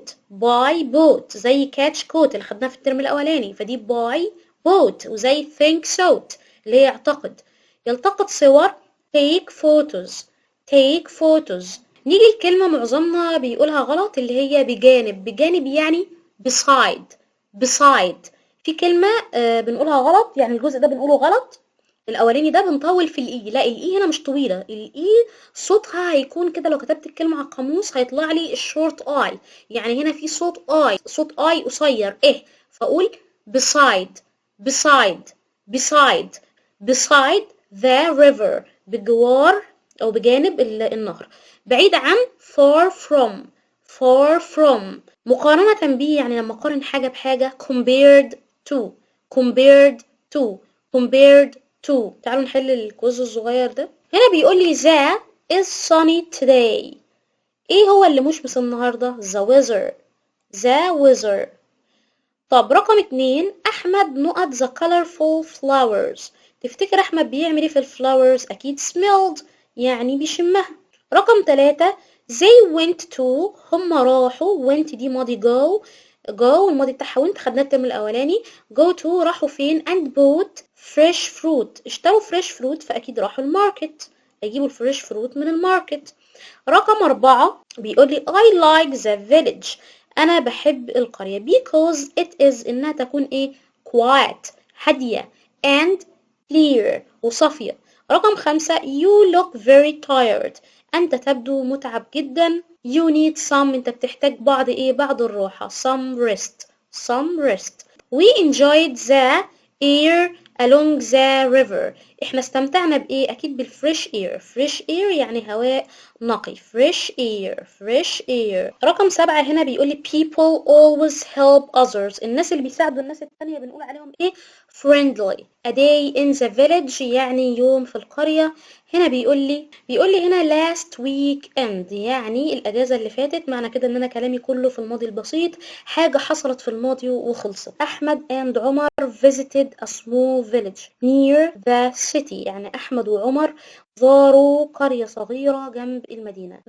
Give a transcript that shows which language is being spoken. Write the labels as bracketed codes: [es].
[ar] باي بوت زي كاتش كوت اللي خدناها في الترم الأولاني، فدي باي بوت. وزي [en] think so [ar] اللي هي يعتقد. يلتقط صور [en] take photos take photos. [ar] نيجي الكلمة معظمنا بيقولها غلط اللي هي بجانب. بجانب يعني [en] beside beside. [ar] في كلمة بنقولها غلط، يعني الجزء ده بنقوله غلط، الاولاني ده بنطول في الاي. لا، الاي هنا مش طويله، الاي صوتها هيكون كده. لو كتبت الكلمه على القاموس هيطلع لي الشورت اي، يعني هنا في صوت اي، صوت اي قصير ايه، فاقول [en] beside beside beside beside the river، [ar] بجوار او بجانب النهر. بعيد عن [en] far from far from. [ar] مقارنة به يعني لما اقارن حاجة بحاجة [en] compared to compared to compared to. [ar] تعالوا نحل الكويز الصغير ده. هنا بيقول لي [en] the is sunny today. [ar] ايه هو اللي مشمس النهارده؟ [en] the weather the weather. [ar] طب رقم 2، احمد نقط [en] the colorful flowers. [ar] تفتكر احمد بيعمل ايه في الفلاورز؟ اكيد smelled يعني بيشمها. رقم 3، [en] they went to، [ar] هم راحوا. went دي ماضي go الماضي بتاعها went، خدناه الترم الاولاني. [en] go to [ar] راحوا فين؟ [en] and bought fresh fruit، [ar] اشتروا [en] fresh fruit، [ar] فاكيد راحوا الماركت، هيجيبوا الفريش فروت من الماركت. رقم 4 بيقول لي [en] I like the village، [ar] أنا بحب القرية [en] because it is [ar] إنها تكون إيه؟ quiet هادية [en] and clear [ar] وصافية. رقم 5 [en] you look very tired، [ar] أنت تبدو متعب جدا. [en] you need some، [ar] أنت بتحتاج بعض إيه؟ بعض الراحة. [en] some rest some rest. we enjoyed the air along the river، [ar] احنا استمتعنا بايه؟ اكيد بالفريش اير. فريش اير يعني هواء نقي. فريش اير فريش اير. رقم 7 هنا بيقول لي [en] people always help others، [ar] الناس اللي بيساعدوا الناس التانية بنقول عليهم ايه؟ [en] friendly. A day in the village [ar] يعني يوم في القرية. هنا بيقول لي هنا [en] last weekend [ar] يعني الأجازة اللي فاتت. معنى كده إن أنا كلامي كله في الماضي البسيط، حاجة حصلت في الماضي وخلصت. [en] Ahmed and Omar visited a small village near the city. [ar] يعني أحمد وعمر زاروا قرية صغيرة جنب المدينة.